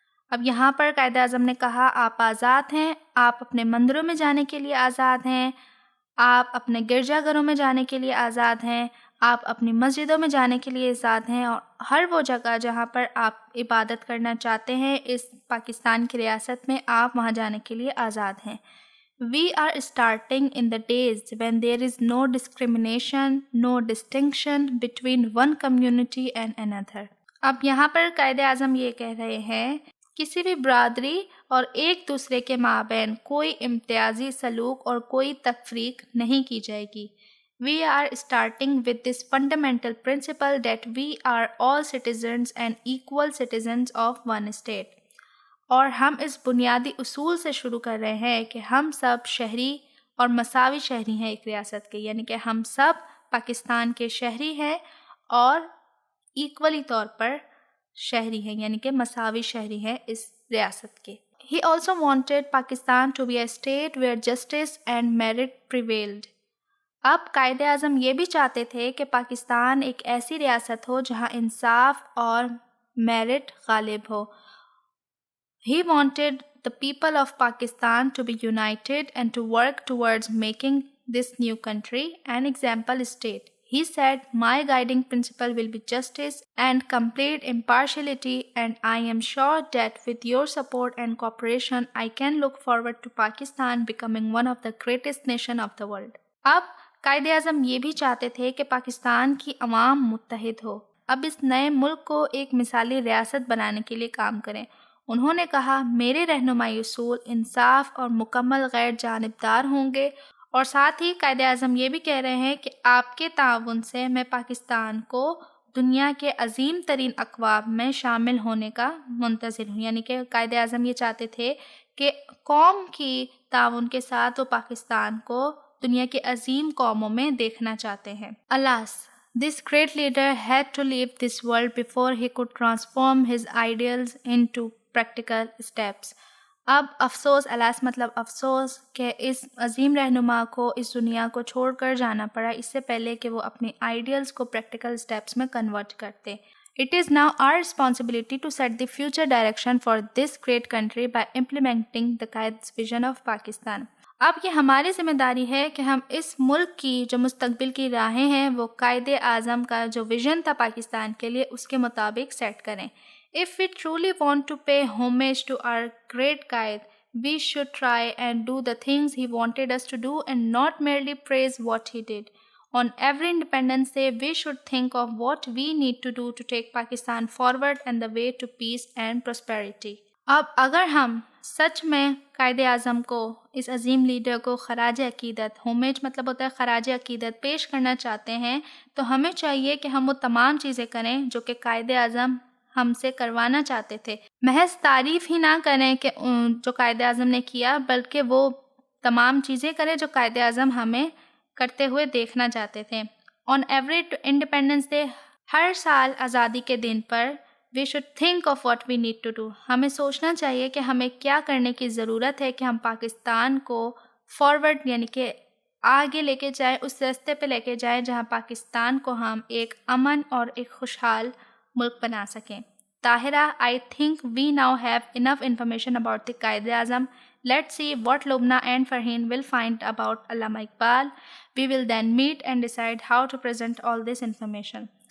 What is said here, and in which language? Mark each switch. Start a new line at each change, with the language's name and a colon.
Urdu: اب یہاں پر قائد اعظم نے کہا آپ آزاد ہیں، آپ اپنے مندروں میں جانے کے لیے آزاد ہیں، آپ اپنے گرجا گھروں میں جانے کے لیے آزاد ہیں، آپ اپنی مسجدوں میں جانے کے لیے آزاد ہیں، اور ہر وہ جگہ جہاں پر آپ عبادت کرنا چاہتے ہیں اس پاکستان کی ریاست میں، آپ وہاں جانے کے لیے آزاد ہیں.
English: We are starting in the days when there is no discrimination, no distinction between one community and another.
Urdu: اب یہاں پر قائد اعظم یہ کہہ رہے ہیں کسی بھی برادری اور ایک دوسرے کے مابین کوئی امتیازی سلوک اور کوئی تفریق نہیں کی جائے گی.
English: We are starting with this fundamental principle that we are all citizens and equal citizens of one state.
Urdu: اور ہم اس بنیادی اصول سے شروع کر رہے ہیں کہ ہم سب شہری اور مساوی شہری ہیں ایک ریاست کے، یعنی کہ ہم سب پاکستان کے شہری ہیں اور ایکولی طور پر شہری ہیں، یعنی کہ مساوی شہری ہیں اس ریاست کے.
English: He also wanted Pakistan to be a state where justice and merit prevailed.
Urdu: اب قائد اعظم یہ بھی چاہتے تھے کہ پاکستان ایک ایسی ریاست ہو جہاں انصاف اور merit Ghalib ہو.
English: He wanted the people of Pakistan to be united and to work towards making this new country an example state. He said, "My guiding principle will be justice and complete impartiality, and I am sure that with your support and cooperation, I can look forward to Pakistan becoming one of the greatest nations of the world."
Urdu: اب قائد اعظم یہ بھی چاہتے تھے کہ پاکستان کی عوام متحد ہو. اب اس نئے ملک کو ایک مثالی ریاست بنانے کے لیے کام کریں. انہوں نے کہا، میرے رہنمائی اصول انصاف اور مکمل غیر جانبدار ہوں گے، اور ساتھ ہی قائد اعظم یہ بھی کہہ رہے ہیں کہ آپ کے تعاون سے میں پاکستان کو دنیا کے عظیم ترین اقوام میں شامل ہونے کا منتظر ہوں. یعنی کہ قائد اعظم یہ چاہتے تھے کہ قوم کی تعاون کے ساتھ وہ پاکستان کو دنیا کے عظیم قوموں میں دیکھنا چاہتے ہیں.
English: Alas, this great leader had to leave this world before he could transform his ideals into practical steps.
Urdu: اب افسوس، الاس مطلب افسوس، کہ اس عظیم رہنما کو اس دنیا کو چھوڑ کر جانا پڑا اس سے پہلے کہ وہ اپنے آئیڈیلز کو پریکٹیکل سٹیپس میں کنورٹ کرتے.
English: It is now our responsibility to set the future direction for this great country by implementing the Qaid's vision of Pakistan.
Urdu: اب یہ ہماری ذمہ داری ہے کہ ہم اس ملک کی جو مستقبل کی راہیں ہیں وہ قائد اعظم کا جو ویژن تھا پاکستان کے لیے اس کے مطابق سیٹ کریں.
English: If we truly want to pay homage to our great Qaid, we should try and do the things he wanted us to do and not merely praise what he did. On every Independence Day, we should think of what we need to do to take Pakistan forward and the way to peace and prosperity.
Urdu: اب اگر ہم سچ میں قائد اعظم کو، اس عظیم leader کو خراج عقیدت، ہومیج مطلب ہوتا ہے خراج عقیدت، پیش کرنا چاہتے ہیں تو ہمیں چاہیے کہ ہم وہ تمام چیزیں کریں جو کہ قائد اعظم ہم سے کروانا چاہتے تھے. محض تعریف ہی نہ کریں کہ جو قائد اعظم نے کیا، بلکہ وہ تمام چیزیں کریں جو قائد اعظم ہمیں کرتے ہوئے دیکھنا چاہتے تھے.
English: On every Independence Day،
Urdu: ہر سال آزادی کے دن پر
English: we should think of what we need to do.
Urdu: ہمیں سوچنا چاہیے کہ ہمیں کیا کرنے کی ضرورت ہے کہ ہم پاکستان کو فارورڈ یعنی کہ آگے لے کے جائیں، اس راستے پہ لے کے جائیں جہاں پاکستان کو ہم ایک امن اور ایک خوشحال ملک بنا سکیں.
English: Tahira, I think we now have enough information about the Qaid Azam. Let's see what Lubna and Farheen will find about Allama Iqbal. We will then meet and decide how to present all this information.